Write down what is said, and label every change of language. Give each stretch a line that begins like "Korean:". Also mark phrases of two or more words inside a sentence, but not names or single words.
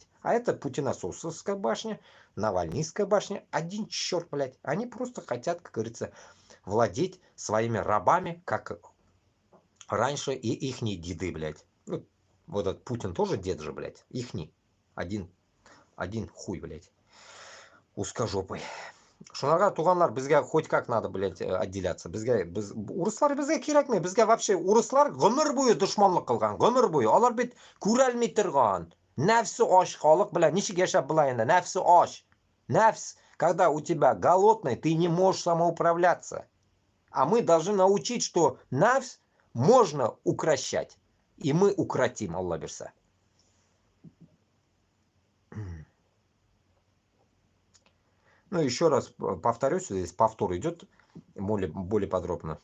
Russian: А это путинососовская башня, Навальнийская башня. Один черт, блядь. Они просто хотят, как говорится, владеть своими рабами, как раньше и ихние деды, блядь. Ну, вот этот Путин тоже дед же, блядь. Ихний. Один хуй, блядь. Узкожопый.
Tatar: Шунарга туганлар, безге
Russian: хоть как надо, блядь, отделяться.
Tatar: Урыслар безге кирәкми. Безге вообще урыслар гомер буе дошманлык кылган, гомер буе. Алар бит күрәлми торган. Нәфсе аш халык белән ничек яшәп була инде? Нәфсе аш. Нәфс,
Russian: когда у тебя голодный, ты не можешь самоуправляться. А мы должны научить, что нәфс можно укрощать. И мы укротим,
Tatar: Аллах берса.
Russian: Ну, еще раз повторюсь, здесь повтор идет более подробно.